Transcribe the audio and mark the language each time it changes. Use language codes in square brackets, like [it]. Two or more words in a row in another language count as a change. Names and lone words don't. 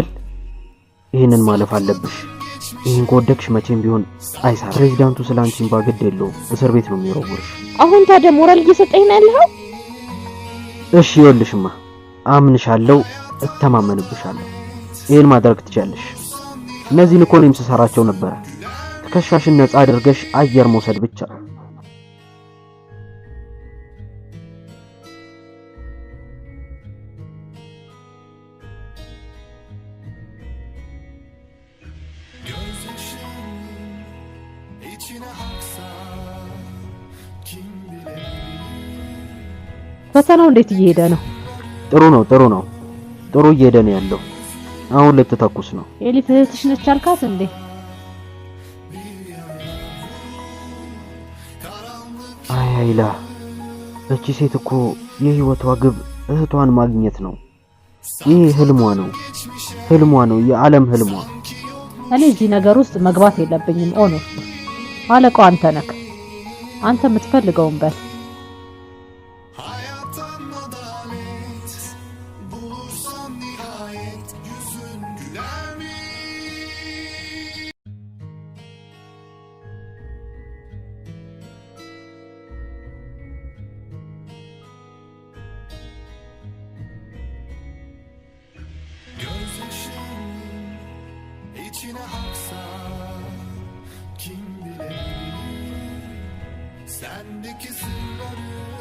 [am] ይሄንን ማለፍ አለብሽ። ይሄን ከወደቅሽ መቼም ቢሆን አይሳር። ፕሬዝዳንቱ ስላንቺን ባግድ የለውም። እስር ቤት ነው የሚወረውርሽ። አሁን ታዲያ ሞራል እየሰጠኝ ነው ያለው? እሺ ይኸውልሽማ፣ አምንሻለሁ፣ እተማመንብሻለሁ። ይሄን ማድረግ ትችያለሽ። እነዚህን እኮ እኔም ስሰራቸው ነበረ። ትከሻሽን ነፃ አድርገሽ አየር መውሰድ ብቻ። [tr] İçine haksa kim bilir. [am] ፈተናው እንዴት እየሄደ ነው? ጥሩ ነው ጥሩ እየሄደ ነው ያለው። አሁን ልትተኩስ ነው። ኤሊፍ እህትሽ ነች አልካት እንዴ? አይ አይላ፣ እቺ ሴት እኮ የህይወቷ ግብ እህቷን ማግኘት ነው። ይህ ህልሟ ነው፣ የዓለም ህልሟ። እኔ እዚህ ነገር ውስጥ መግባት የለብኝም። ኦኖር አለቃው አንተ ነህ። አንተ የምትፈልገውን በል። [tr] Hayattan adalet bulursan nihayet yüzün güler mi? Gözyaşın içine haksa kim bilir sendeki sırları.